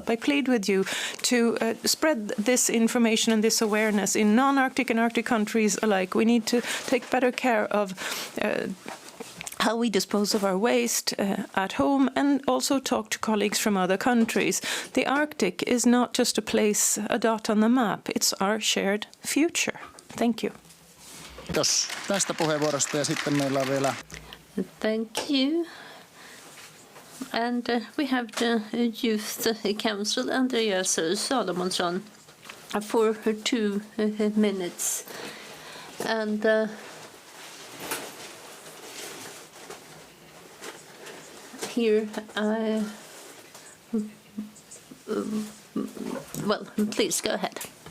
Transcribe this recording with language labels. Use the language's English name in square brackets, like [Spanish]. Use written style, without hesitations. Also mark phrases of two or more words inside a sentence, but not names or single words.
[English] I plead with you to spread this information and this awareness in non-Arctic and Arctic countries alike. We need to take better care of how we dispose of our waste at home, and also talk to colleagues from other countries. The Arctic is not just a place, a dot on the map. It's our shared future. Thank you. [Finnish] Kiitos tästä puheenvuorosta, ja sitten meillä on vielä... [English] Thank you. And we have the Youth Council, Andreas Salomonsson, for 2 minutes. And here, well, please go ahead.